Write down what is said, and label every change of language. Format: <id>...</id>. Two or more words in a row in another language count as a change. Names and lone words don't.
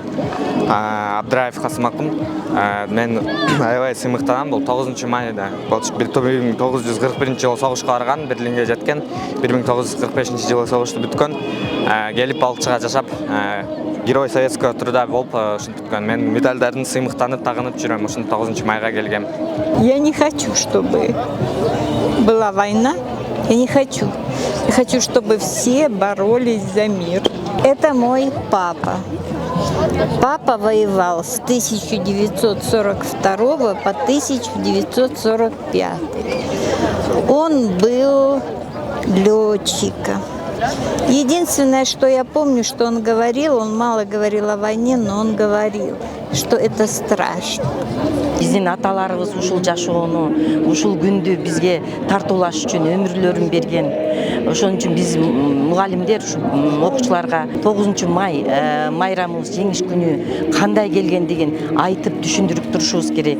<ky>Абдраев Касымакун. Мен аябай сыймыктанам. Бул 9 майда 1941 жылы согушка барган, Берлинге жеткен. 1945 жылы согушту бүткөн. Келип балыкчыга жашап,</ky> <ru>Герой Советского труда</ru> <ky>болуп ушинтип бүткөн. Мен медальдардын сыймыктанып, тагынып жүрөм. Ушун 9 майга келгем.</ky> <ru>Я не хочу, чтобы была война. Я не хочу. Я хочу, чтобы все боролись за мир. Это мой папа. Папа воевал с 1942 по 1945. Он был летчиком. Единственное, что я помню, что он говорил, он мало говорил о войне, но он говорил, что это страшно.</ru> <ky>Биздин аталарыбыз ушул жашоону, ушул күндү бизге тартуулаш үчүн өмүрлөрүн берген. Ошон үчүн биз мугалимдер, окуучуларга 9 май майрамыбыз, жеңиш күнү кандай келгендигин айтып түшүндүрүп турушубуз керек.</ky>